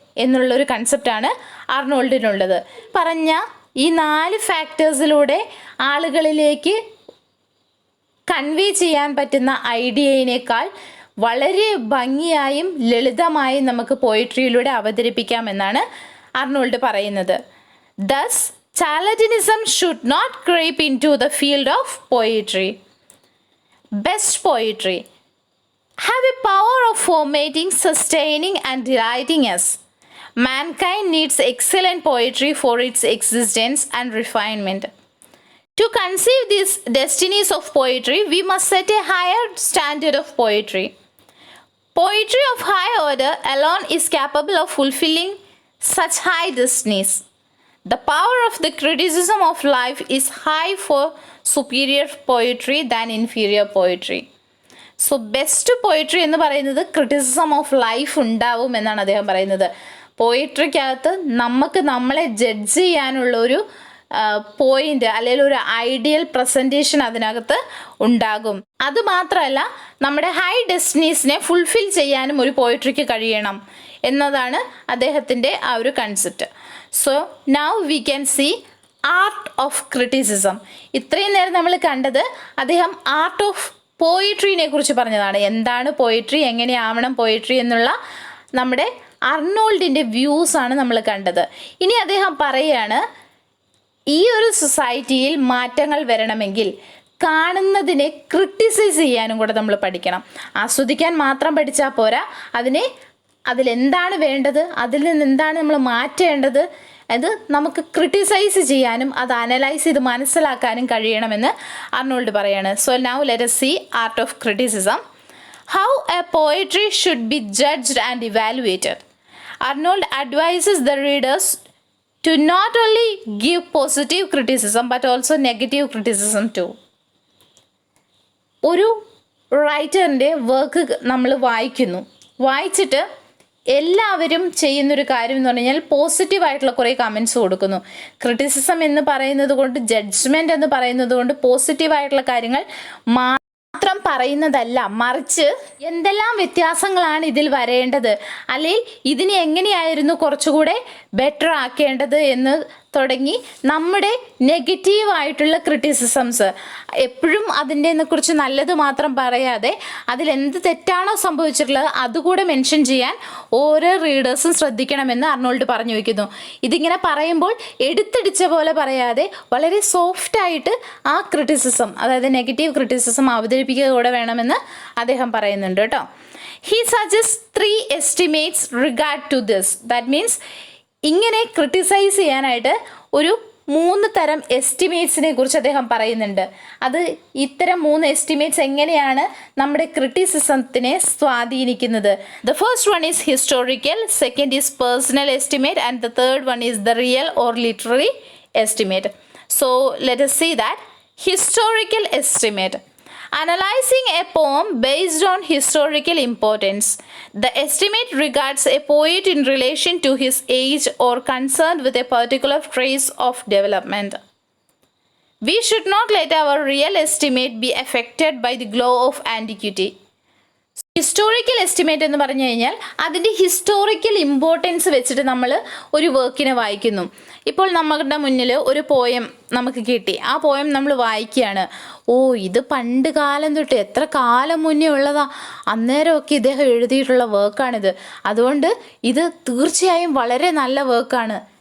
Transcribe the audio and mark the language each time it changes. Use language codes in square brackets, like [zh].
[ml] എന്നുള്ളൊരു കൺസെപ്റ്റാണ് അർണോൾഡിനുള്ളത്. പറഞ്ഞ ഈ 4 ഫാക്ടേഴ്സിലൂടെ ആളുകളിലേക്ക് കൺവേ ചെയ്യാൻ പറ്റുന്ന ഐഡിയയിനേക്കാൾ വളരെ ഭംഗിയായും ലളിതമായും നമുക്ക് പോയിട്രിയിലൂടെ അവതരിപ്പിക്കാമെന്നാണ് അർണോൾഡ് പറയുന്നത്. [en] Thus, charlatanism should not creep into the field of poetry. Best poetry have a power of formating, sustaining and delighting us. Mankind needs excellent poetry for its existence and refinement. To conceive these destinies of poetry, we must set a higher standard of poetry. Poetry of high order alone is capable of fulfilling such high destinies. The power of the criticism of life is high for superior poetry than inferior poetry. [ml] So best poetry എന്ന് പറയുന്നത് criticism of life ഉണ്ടാവും എന്നാണ് അദ്ദേഹം പറയുന്നത്. പോയിട്രിക്കകത്ത് നമുക്ക് നമ്മളെ judge ചെയ്യാനുള്ള ഒരു പോയിന്റ് അല്ലെങ്കിൽ ഒരു ഐഡിയൽ പ്രസൻറ്റേഷൻ അതിനകത്ത് ഉണ്ടാകും. അതുമാത്രമല്ല നമ്മുടെ ഹൈ ഡെസ്റ്റിനീസിനെ ഫുൾഫിൽ ചെയ്യാനും ഒരു പോയിട്രിക്ക് കഴിയണം എന്നതാണ് അദ്ദേഹത്തിൻ്റെ ആ ഒരു concept. [en] So now we can see art of criticism. [ml] ഇത്രയും നേരം നമ്മൾ കണ്ടത് അദ്ദേഹം ആർട്ട് ഓഫ് പോയിട്രീനെ കുറിച്ച് പറഞ്ഞതാണ്. എന്താണ് പോയിട്രി, എങ്ങനെയാവണം പോയിട്രി എന്നുള്ള നമ്മുടെ അർണോൾഡിൻ്റെ വ്യൂസാണ് നമ്മൾ കണ്ടത്. ഇനി അദ്ദേഹം പറയുകയാണ്, ഈ ഒരു സൊസൈറ്റിയിൽ മാറ്റങ്ങൾ വരണമെങ്കിൽ കാണുന്നതിനെ ക്രിട്ടിസൈസ് ചെയ്യാനും കൂടെ നമ്മൾ പഠിക്കണം. ആസ്വദിക്കാൻ മാത്രം പഠിച്ചാൽ പോരാ, അതിലെന്താണ് വേണ്ടത്, അതിൽ നിന്ന് എന്താണ് നമ്മൾ മാറ്റേണ്ടത്, അത് നമുക്ക് ക്രിട്ടിസൈസ് ചെയ്യാനും അത് അനലൈസ് ചെയ്ത് മനസ്സിലാക്കാനും കഴിയണമെന്ന് അർണോൾഡ് പറയാണ്. [en] So now let us see art of criticism. How a poetry should be judged and evaluated. Arnold advises the readers to not only give positive criticism but also negative criticism too. [ml] ഒരു റൈറ്ററിൻ്റെ work നമ്മൾ വായിച്ചിട്ട് എല്ലാവരും ചെയ്യുന്നൊരു കാര്യം എന്ന് പറഞ്ഞു കഴിഞ്ഞാൽ പോസിറ്റീവായിട്ടുള്ള കുറേ കമൻസ് കൊടുക്കുന്നു. ക്രിറ്റിസിസം എന്ന് പറയുന്നത് കൊണ്ട്, ജഡ്ജ്മെൻറ്റ് എന്ന് പറയുന്നത് കൊണ്ട് പോസിറ്റീവായിട്ടുള്ള കാര്യങ്ങൾ മാത്രം പറയുന്നതല്ല, മറിച്ച് എന്തെല്ലാം വ്യത്യാസങ്ങളാണ് ഇതിൽ വരേണ്ടത്, അല്ലെങ്കിൽ ഇതിനെ എങ്ങനെയായിരുന്നു കുറച്ചുകൂടെ ബെറ്റർ ആക്കേണ്ടത് എന്ന് തുടങ്ങി നമ്മുടെ നെഗറ്റീവായിട്ടുള്ള ക്രിറ്റിസിസംസ് എപ്പോഴും അതിൻ്റെ കുറിച്ച് നല്ലത് മാത്രം പറയാതെ അതിലെന്ത് തെറ്റാണോ സംഭവിച്ചിട്ടുള്ളത് അതുകൂടെ മെൻഷൻ ചെയ്യാൻ ഓരോ റീഡേഴ്സും ശ്രദ്ധിക്കണമെന്ന് അർണോൾഡ് പറഞ്ഞു വയ്ക്കുന്നു. ഇതിങ്ങനെ പറയുമ്പോൾ എടുത്തടിച്ച പോലെ പറയാതെ വളരെ സോഫ്റ്റായിട്ട് ആ ക്രിറ്റിസിസം, അതായത് നെഗറ്റീവ് ക്രിറ്റിസിസം അവതരിപ്പിക്കുക കൂടെ വേണമെന്ന് അദ്ദേഹം പറയുന്നുണ്ട് കേട്ടോ. [en] He suggests 3 estimates regard to this. That means [ml] ഇങ്ങനെ ക്രിട്ടിസൈസ് ചെയ്യാനായിട്ട് ഒരു 3 തരം എസ്റ്റിമേറ്റ്സിനെ കുറിച്ച് അദ്ദേഹം പറയുന്നുണ്ട്. അത് ഇത്തരം 3 എസ്റ്റിമേറ്റ്സ് എങ്ങനെയാണ് നമ്മുടെ ക്രിറ്റിസിസത്തിനെ സ്വാധീനിക്കുന്നത്. [en] The first one is historical, second is personal estimate and the third one is the real or literary estimate. So let us see that. Historical estimate. Analyzing a poem based on historical importance. The estimate regards a poet in relation to his age or concerned with a particular phase of development. We should not let our real estimate be affected by the glow of antiquity. [ml] Historical estimate എന്ന് പറഞ്ഞു കഴിഞ്ഞാൽ അതിൻ്റെ historical importance വെച്ചിട്ട് നമ്മൾ ഒരു വർക്കിനെ വായിക്കുന്നു. ഇപ്പോൾ നമ്മുടെ മുന്നിൽ ഒരു പോയം നമുക്ക് കിട്ടി, ആ പോയം നമ്മൾ വായിക്കുകയാണ്. ഇത് പണ്ട് കാലം തൊട്ട് എത്ര കാലം മുന്നേ ഉള്ളതാ, അന്നേരമൊക്കെ ഇദ്ദേഹം എഴുതിയിട്ടുള്ള വർക്കാണിത്, അതുകൊണ്ട് ഇത് തീർച്ചയായും വളരെ നല്ല വർക്കാണ്.